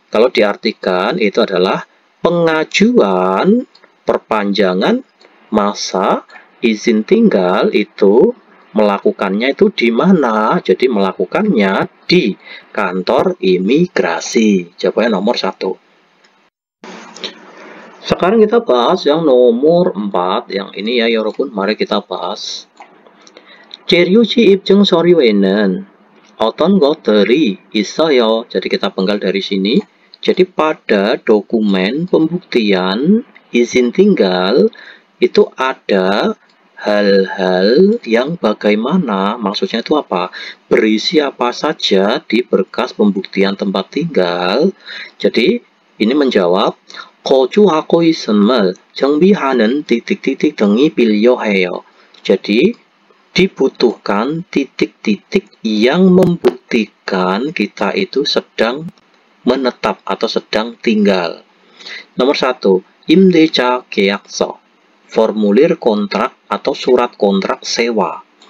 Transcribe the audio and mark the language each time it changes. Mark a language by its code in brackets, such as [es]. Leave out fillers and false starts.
[id] Kalau diartikan itu adalah pengajuan perpanjangan masa izin tinggal itu melakukannya itu di mana? Jadi melakukannya di kantor imigrasi. Jawabannya nomor 1. Sekarang kita bahas yang nomor 4. Yang ini ya 여러분, mari kita bahas. [ko] 체류지 입증 서류에는 어떤 것들이 있어요. [id] Jadi kita penggal dari sini. Jadi pada dokumen pembuktian izin tinggal itu ada hal-hal yang bagaimana, maksudnya itu apa? Berisi apa saja di berkas pembuktian tempat tinggal. Jadi ini menjawab [ko] 거주하고 있음을 정비하는 [id] titik-titik [ko] 등이 필요해요. [id] Jadi dibutuhkan titik-titik yang membuktikan kita itu sedang menetap atau sedang tinggal. Nomor 1, 임대차 계약서, formulir kontrak atau surat kontrak sewa.